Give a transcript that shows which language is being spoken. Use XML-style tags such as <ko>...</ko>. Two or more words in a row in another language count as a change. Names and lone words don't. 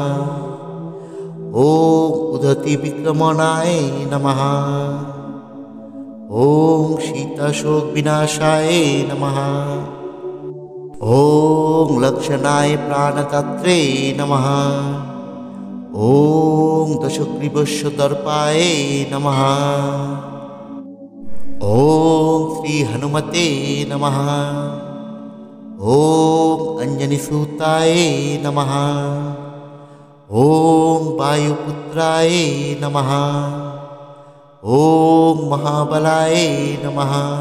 <sa>ওম উদতি বিক্রমণায় নমঃ। ওম সীতাশোক বিনাশায় নমঃ। ওম লক্ষণায় প্রাণতত্রে নমঃ। ওম দশগ্রীবস্য দর্পায় নমঃ। ওম শ্রী হনুমতে নমঃ। ॐ अञ्जनिसूताय नमः। ॐ वायुपुत्राय नमः। ॐ महाबलाय नमः।</sa>